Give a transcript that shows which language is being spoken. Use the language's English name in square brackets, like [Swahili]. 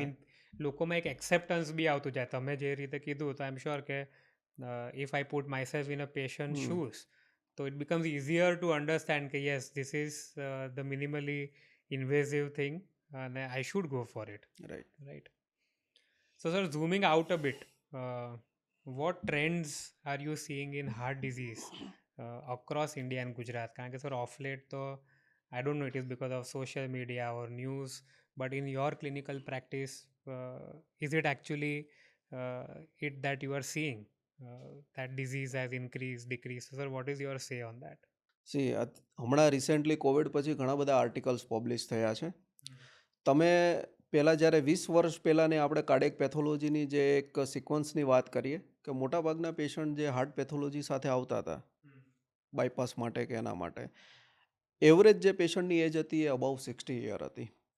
[Gujarati] Mean લોકોમાં એક acceptance બી આવતું જાય. તમે જે રીતે કીધું તો [English] I am sure કે if I put myself in a patient shoes તો it becomes easier to understand કે yes this is the minimally invasive thing and I should go for it. Right. So, sir, zooming out a bit, what trends are you seeing in heart disease across India and Gujarat? કારણ કે sir, off late, તો I don't know, it is because of social media or news, but in your clinical practice, is it actually it that you are seeing that disease has increased, decreased? So, sir, what is your say on that? [Gujarati] હમણાં recently Covid પછી ઘણા બધા articles publish થયા છે. તમે પહેલાં જ્યારે 20 વર્ષ પહેલાંની આપણે કાર્ડિયક પેથોલોજીની જે એક સિક્વન્સની વાત કરીએ કે મોટાભાગના પેશન્ટ જે હાર્ટ પેથોલોજી સાથે આવતા હતા બાયપાસ માટે કે એના માટે, એવરેજ જે પેશન્ટની એજ હતી એ અબાઉ 60 યર હતી.